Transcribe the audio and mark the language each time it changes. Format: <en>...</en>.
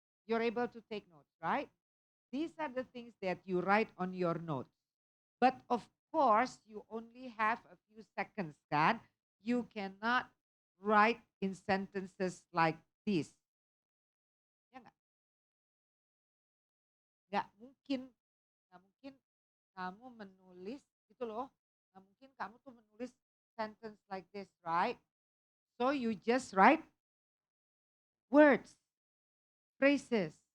<en>You're able to take notes, right? These are the things that you write on your notes. But of course, you only have a few seconds, kan? You cannot write in sentences like this.</en> <id>Ya nggak? Nggak mungkin kamu menulis gitu loh. Nggak mungkin kamu tuh menulis</id> <en>sentence like this, right? So you just write words, phrases.</en>